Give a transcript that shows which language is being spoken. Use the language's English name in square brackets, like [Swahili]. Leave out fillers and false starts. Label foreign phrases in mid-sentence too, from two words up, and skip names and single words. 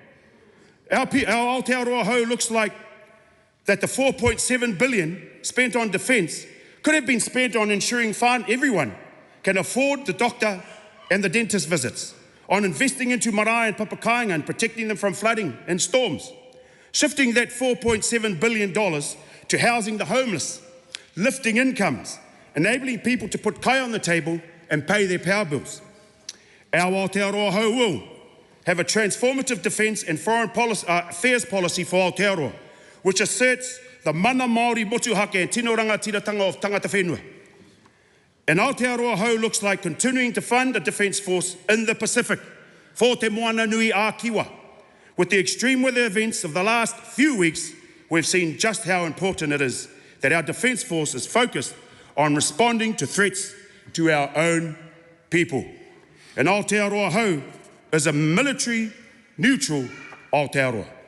[English] Our Aotearoa hou looks like that the $4.7 billion spent on defence could have been spent on ensuring everyone can afford the doctor and the dentist visits, on investing into marae and papakainga and protecting them from flooding and storms, shifting that $4.7 billion to housing the homeless, lifting incomes, enabling people to put kai on the table and pay their power bills. Our Aotearoa hou will have a transformative defence and foreign affairs policy for Aotearoa, which asserts the [Māori] mana Maori motuhake [English] and [Māori] tino rangatiratanga [English] of [Māori] tangata whenua. [English] And Aotearoa hou looks like continuing to fund a defence force in the Pacific for [Māori] te moana nui a kiwa. [English] With the extreme weather events of the last few weeks, we've seen just how important it is that our defence force is focused on responding to threats to our own people. And Aotearoa hou is a military-neutral Aotearoa.